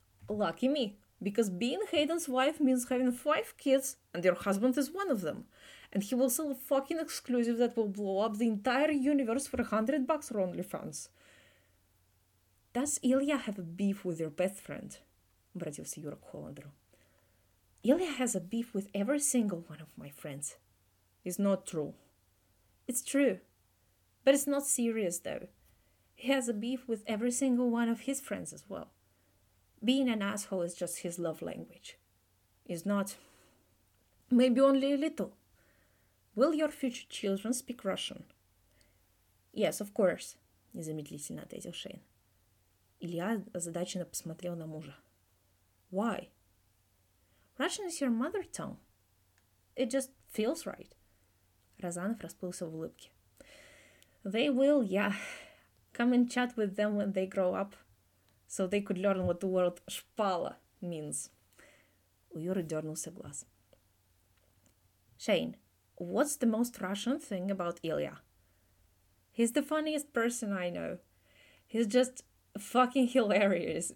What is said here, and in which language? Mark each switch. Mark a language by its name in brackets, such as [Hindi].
[English] Lucky me, because being Hayden's wife means having 5 kids, and your husband is one of them. And he will sell a fucking exclusive that will blow up the entire universe for $100 for OnlyFans. Does Ilya have a beef with your best friend? [Russian] Обратился Юра к Холандеру. [English] Ilya has a beef with every single one of my friends. It's not true. It's true. But it's not serious, though. He has a beef with every single one of his friends as well. Being an asshole is just his love language. It's not. Maybe only a little. Will your future children speak Russian? Yes, of course, [Russian] незамедлительно ответил Шейн. Илья озадаченно посмотрел на мужа. [English] Why? Russian is your mother tongue. It just feels right. [Russian] Розанов расплылся в улыбке. [English] They will, yeah. Come and chat with them when they grow up, so they could learn what the word шпала means. [Russian] У Юры дернулся глаз. [English] Shane, what's the most Russian thing about Ilya? He's the funniest person I know. He's just fucking hilarious.